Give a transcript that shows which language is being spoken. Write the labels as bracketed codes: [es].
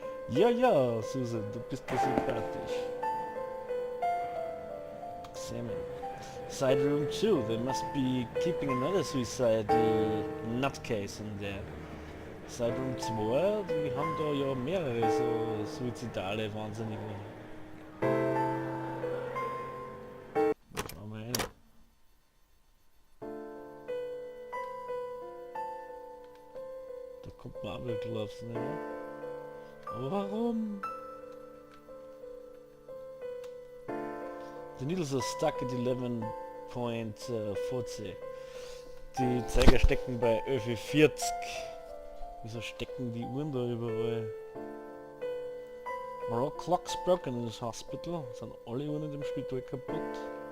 [de] Ja, Susan, du bist mir sympathisch. [en] Examine. Side room 2, they must be keeping another suicide nutcase in there. [de] Side room 2, die haben da ja mehrere so suizidale Wahnsinnige. Schauen wir rein. Da kommt man aber Gloves, ne? Aber warum? [en] The needles are stuck at 11.40. [de] Die Zeiger stecken bei 11.40. Wieso stecken die Uhren da überall? [en] Are all clocks broken in this hospital? [de] Sind alle Uhren in dem Spital kaputt?